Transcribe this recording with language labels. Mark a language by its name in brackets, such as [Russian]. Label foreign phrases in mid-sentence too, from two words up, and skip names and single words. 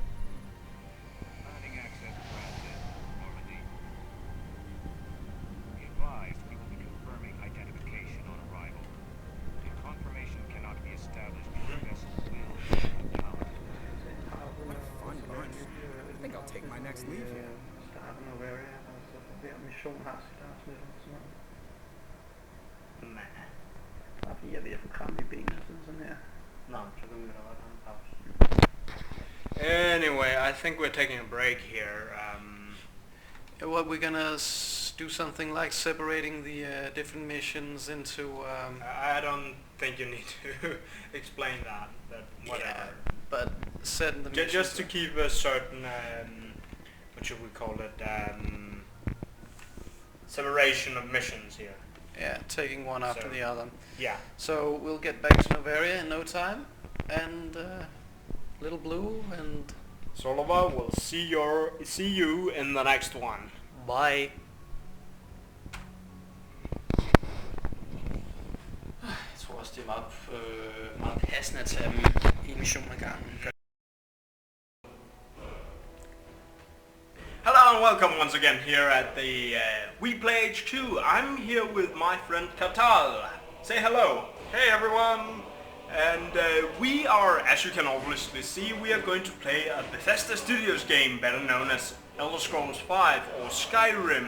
[English] Granting access granted. Normandy. Be advised, we will be confirming identification on arrival. If confirmation cannot be established, your vessel will be impounded. What a fun bunch. I think I'll take my next leave here. [Danish] nej. Fordi jeg er ved at få kram i benene, sådan her. No, så kan vi da godt have en pause. [English] Anyway, I think we're taking a break here. Well, we're gonna do something like separating the different missions into... I don't think you need to explain that, but whatever. Yeah, but set in the missions... Just to keep a certain, what should we call it, separation of missions here. Yeah, taking one after So, the other. Yeah. So we'll get back to Novaria in no time, and Little Blue, and Solovar will see you in the next one. bye. [Danish] Jeg tror også, det er meget passende at tage dem en mission ad gangen. [English] Hello and welcome once again here at the We Play H2. I'm here with my friend Katal. Say hello. Hey everyone. And we are, as you can obviously see, we are going to play a Bethesda Studios game, better known as Elder Scrolls 5 or Skyrim.